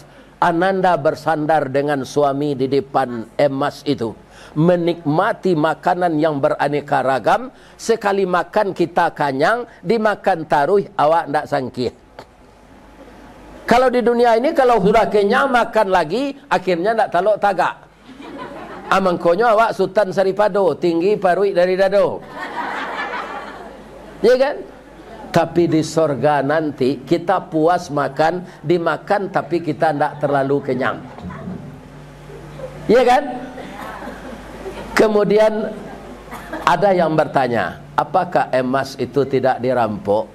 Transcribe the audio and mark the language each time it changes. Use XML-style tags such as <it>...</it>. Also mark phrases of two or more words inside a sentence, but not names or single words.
<id>Ananda bersandar dengan suami di depan emas itu, menikmati makanan yang beraneka ragam.</id> <min>Sekali makan kita kanyang, dimakan taruh awak ndak sangkih. Kalau di dunia ini kalau sudah kenyang makan lagi, akhirnya ndak talok tagak. Amangkonyo awak Sultan Saripado, tinggi parui dari dado.</min> <id>Ya kan? Tapi di sorga nanti kita puas makan, dimakan tapi kita tidak terlalu kenyang. Iya kan? Kemudian ada yang bertanya, apakah emas itu tidak dirampok?</id>